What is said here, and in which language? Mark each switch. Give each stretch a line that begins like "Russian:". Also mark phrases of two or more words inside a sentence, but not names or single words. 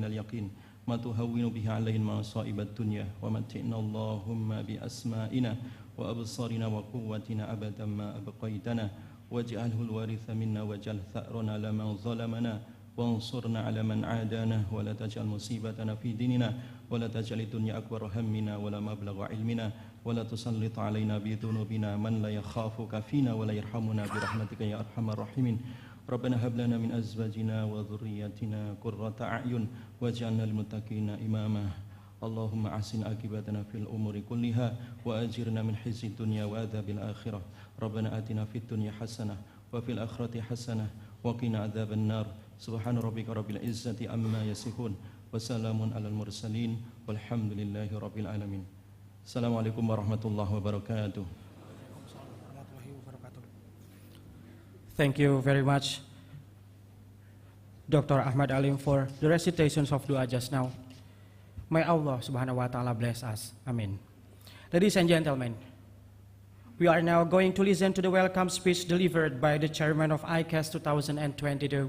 Arabic: اليقين ما تهون به علينا مصائب الدنيا ومتعنا اللهم بأسماعنا وأبصارنا وقوتنا أبدا ما أبقيتنا واجعله الوارث منا واجعل ثأرنا على من ظلمنا وانصرنا على من عادانا ولا تجعل مصيبتنا في ديننا ولا تجعل الدنيا أكبر همنا ولا مبلغ علمنا ولا تسلط علينا بذنوبنا من لا يخافك فينا ولا يرحمنا برحمتك يا أرحم الراحمين. ربنا هب لنا من أزواجنا وذرياتنا قرة أعين واجعلنا للمتقين إماما. اللهم أحسن عاقبتنا في الأمور كلها وأجرنا من خزي الدنيا وعذاب الآخرة. ربنا آتنا في الدنيا حسنة وفي الآخرة حسنة وقنا عذاب النار. سبحان ربك رب العزة عما يصفون وسلام على المرسلين والحمد لله رب العالمين. السلام عليكم ورحمة الله وبركاته.
English: Thank you very much, Dr. Ahmad Alim, for the recitations of dua just now. May Allah
Arabic: سبحانه وتعالى
English: bless us. Amen. Ladies and gentlemen, we are now going to listen to the welcome speech delivered by the chairman of IICASS 2022.